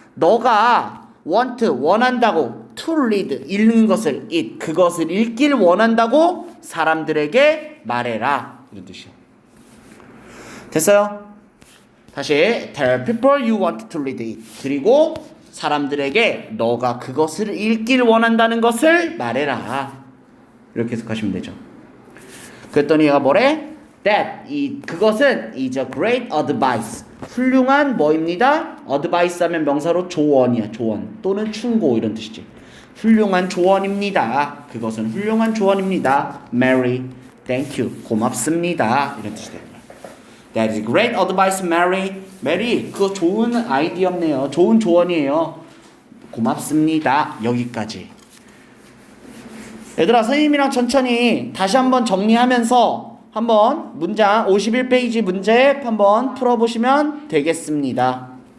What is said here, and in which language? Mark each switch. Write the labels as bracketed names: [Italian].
[Korean] 너가 want 원한다고 to read 읽는 것을 it 그것을 읽길 원한다고 사람들에게 말해라 이런 뜻이야. 됐어요? 다시 [English] tell people you want to read it [Korean] 그리고 사람들에게 너가 그것을 읽길 원한다는 것을 말해라 이렇게 해석하시면 되죠. 그랬더니 얘가 뭐래? [English] that 그것은 is a great advice [Korean] 훌륭한 뭐입니다? advice 하면 명사로 조언이야. 조언 또는 충고 이런 뜻이지. 훌륭한 조언입니다. 그것은 훌륭한 조언입니다. Mary, [English] thank you. [Korean] 고맙습니다. 이런 뜻이 됩니다. [English] That is great advice, Mary. [Korean] Mary, 그거 좋은 아이디어네요. 좋은 조언이에요. 고맙습니다. 여기까지. 얘들아, 선생님이랑 천천히 다시 한번 정리하면서 한번 문장 51페이지 문제 한번 풀어보시면 되겠습니다.